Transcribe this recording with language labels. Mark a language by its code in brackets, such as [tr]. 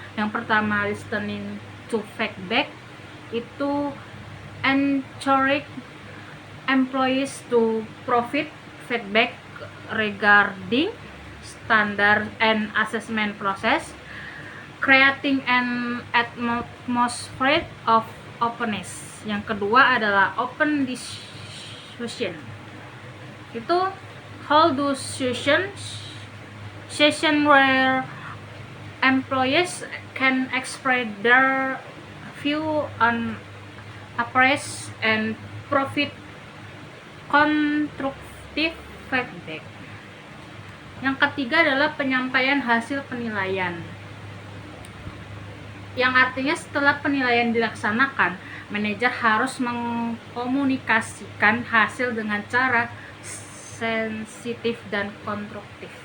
[id] Yang pertama [en] listening to feedback, [id] itu [en] encourage employees to provide feedback regarding standard and assessment process, creating an atmosphere of openness. [id] Yang kedua adalah [en] open discussion. [id] Itu [en] hold discussion session where employees can express their view on appraise and provide constructive feedback. [id] Yang ketiga adalah penyampaian hasil penilaian, yang artinya setelah penilaian dilaksanakan, manajer harus mengkomunikasikan hasil dengan cara sensitif dan konstruktif.